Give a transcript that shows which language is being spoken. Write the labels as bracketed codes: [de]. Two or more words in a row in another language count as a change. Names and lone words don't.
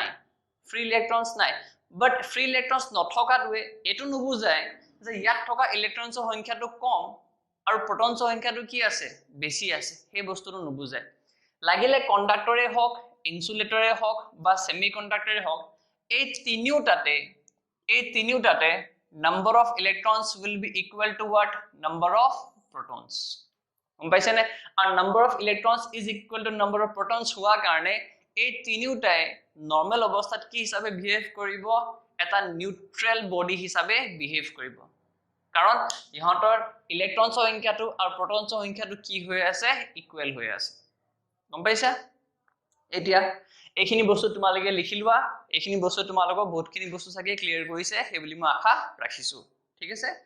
[as] নাই বাট [en] free electrons [as] নথকাটোৱে এটো নবুজায় যে ইয়াত থকা ইলেক্ট্ৰনছৰ সংখ্যাটো কম আৰু প্ৰটনছৰ সংখ্যাটো কি আছে বেছি আছে সেই বস্তুটো নবুজায় লাগিলে কন্ডাক্টৰে হক ইনসুলেটৰে হক বা সেমিকন্ডাক্টৰে হক এই তিনিওটাতে [en] number of electrons will be equal to what number of protons [as] গম পাইছে নে আর [en] number of electrons is equal to number of protons [as] হোৱা কাৰণে এই তিনিওটাই নরমাল অৱস্থাত কি হিচাপে বিহেভ কৰিব এটা [en] neutral body [as] হিচাপে বিহেভ কৰিব কাৰণ ইহঁতৰ ইলেক্ট্ৰনছৰ সংখ্যাটো আৰু প্ৰটনছৰ সংখ্যাটো কি হৈ আছে ইকুৱেল হৈ আছে গম পাইছা এতিয়া এইখিনি বস্তু তোমালকে লিখিলবা এইখিনি বস্তু তোমালকক বহুতখিনি বস্তু সাকে ক্লিয়াৰ কৰিছে হে বুলি মই আশা ৰাখিছো ঠিক আছে